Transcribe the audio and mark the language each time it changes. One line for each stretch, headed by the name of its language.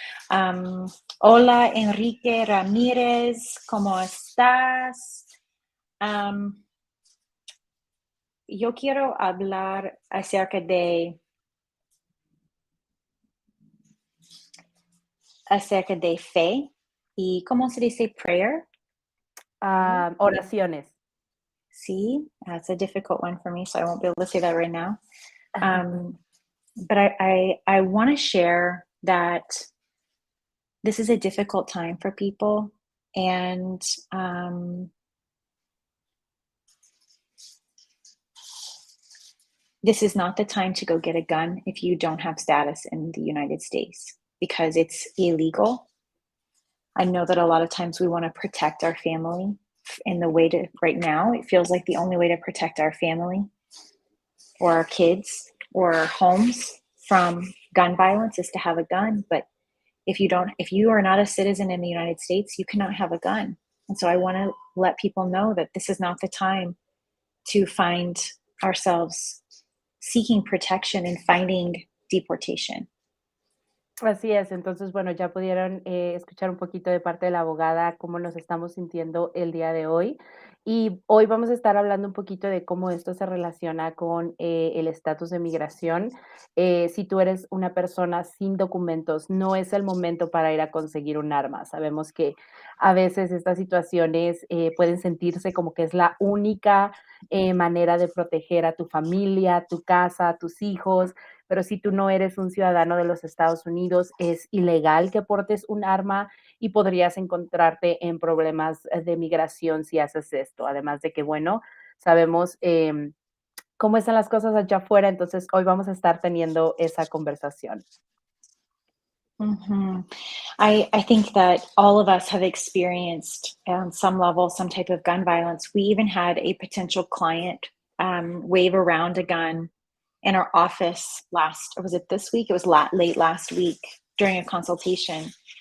Spanish: Am, Hola, Enrique Ramírez, ¿cómo estás? Am, yo quiero hablar acerca de fe y, ¿cómo se dice prayer?
English: Prayer?
Spanish: Oraciones.
English: See, that's a difficult one for me, so I won't be able to say that right now. Um, but I want to share that this is a difficult time for people, and this is not the time to go get a gun if you don't have status in the United States because it's illegal. I know that a lot of times we want to protect our family in the way to right now. It feels like the only way to protect our family or our kids or our homes from gun violence is to have a gun. But if you are not a citizen in the United States, you cannot have a gun. And so I want to let people know that this is not the time to find ourselves seeking protection and finding deportation.
Spanish: Así es, entonces, bueno, ya pudieron escuchar un poquito de parte de la abogada cómo nos estamos sintiendo el día de hoy. Y hoy vamos a estar hablando un poquito de cómo esto se relaciona con el estatus de migración. Si tú eres una persona sin documentos, no es el momento para ir a conseguir un arma. Sabemos que a veces estas situaciones pueden sentirse como que es la única manera de proteger a tu familia, tu casa, tus hijos, pero si tú no eres un ciudadano de los Estados Unidos, es ilegal que portes un arma y podrías encontrarte en problemas de migración si haces esto. Además de que, bueno, sabemos cómo están las cosas allá afuera, entonces hoy vamos a estar teniendo esa conversación. Mhm.
English: I think that all of us have experienced on some level some type of gun violence. We even had a potential client wave around a gun in our office last, or was it this week? It was late last week during a consultation.